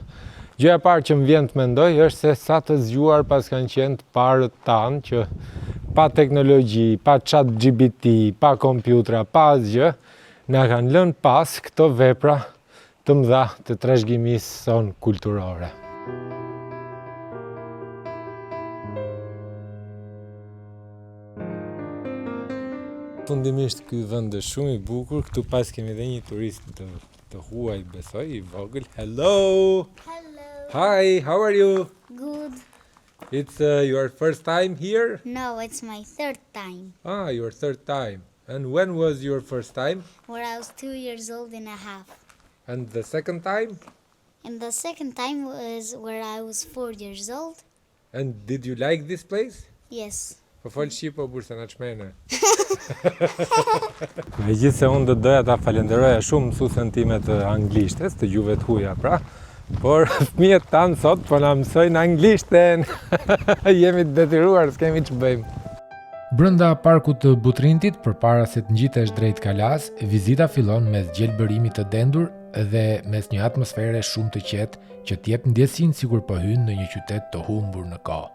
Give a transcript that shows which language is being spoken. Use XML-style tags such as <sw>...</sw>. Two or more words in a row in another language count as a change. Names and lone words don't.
<sq>Gjëja e parë që më vjen të mendoj është se sa të zgjuar pas kanë qenë të parët tanë që pa teknologji, pa ChatGPT, pa kompjutra, pa asgjë, na kanë lënë pas këto vepra të mëdha të trashëgimisë son kulturore. Fundimisht ky vend është shumë i bukur, këtu pas kemi edhe një turist të huaj, besoj, i vogël.</sq> <en>Hello! Hello. Hi, how are you? Good. It's your first time here? No, it's my third time. Ah, your third time. And when was your first time? Where I was 2 years old and a half. And the second time? And the second time was where I was 4 years old. And did you like this place? Yes.</en> <sq>Po fol shqip o bursa na çmene. Megjithse unë do doja ta falenderoja shumë mësuesen time të anglishtes, të gjuhëve të huaja, pra. Por fëmijët tanë sot po na mësojnë anglishten. Jemi të detyruar, s'kemi që bëjmë. Brenda parkut të Butrintit, përpara se të ngjitesh drejt kalas, vizita fillon mes gjelbërimit të dendur dhe mes një atmosfere shumë të qetë që t'jep ndjesinë sikur po hyn në një qytet të humbur në kohë.</sq>